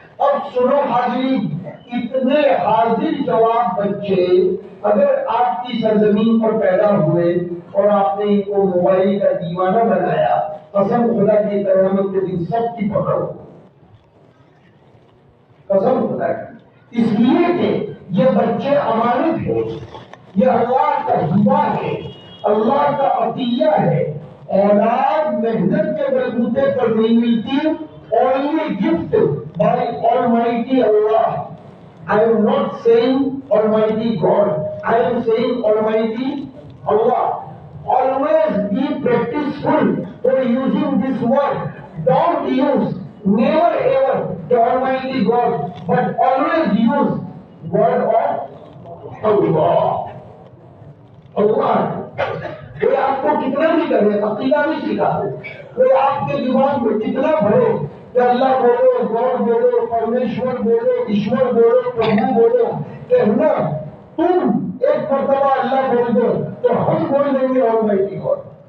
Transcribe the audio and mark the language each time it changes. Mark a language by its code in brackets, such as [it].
[ur] اب سنو حاضرین، اتنے حاضر جواب بچے اگر آپ کی سرزمین پر پیدا ہوئے اور آپ نے ان کو موبائل کا دیوانہ بنایا، قسم خدا کی قیامت کے دن سب کی پکڑ ہو. قسم خدا کی. اس لیے کہ یہ بچے امانت ہے، یہ اللہ کا ہبہ ہے، اللہ کا عطیہ ہے. اولاد محنت کے بلبوتے پر نہیں ملتی. [en] only gift by Almighty Allah. I am not saying Almighty God. I am saying Almighty Allah. Always be practiceful for using this word. Don't use never ever the Almighty God, but always use word of Allah. Allah. [ur] کوئی آپ کو کتنا بھی کرے، عقیدہ بھی سکھا دے، کوئی آپ کے دماغ میں کتنا بھرے کہ اللہ بولو، گاڈ بولو، پرمیشور بولو، ایشور بولو، پربھو بولو، کہنا تم ایک مرتبہ اللہ بول دو تو ہم بول دیں گے [en] Almighty God.